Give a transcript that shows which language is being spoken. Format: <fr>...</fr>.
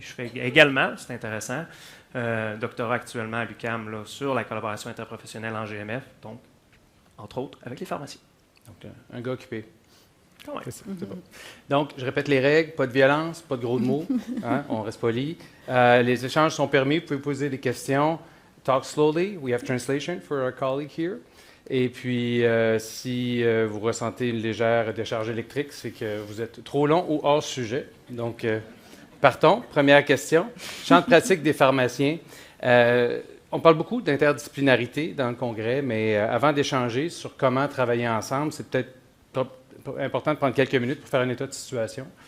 <fr>Je fais également, c'est intéressant, doctorat actuellement à l'UQAM là, sur la collaboration interprofessionnelle en GMF, donc, entre autres, avec les pharmaciens. Donc, un gars occupé. Ouais. C'est bon. Donc, je répète les règles, pas de violence, pas de gros mots, hein, on reste poli. Les échanges sont permis, vous pouvez poser des questions.</fr> <en>Talk slowly, we have translation for our colleague here.</en> <fr>Et puis, si vous ressentez une légère décharge électrique, c'est que vous êtes trop long ou hors sujet. Donc, partons. Première question. Champ de pratique des pharmaciens. On parle beaucoup d'interdisciplinarité dans le congrès, mais avant d'échanger sur comment travailler ensemble, c'est peut-être important de prendre quelques minutes pour faire un état de situation.</fr>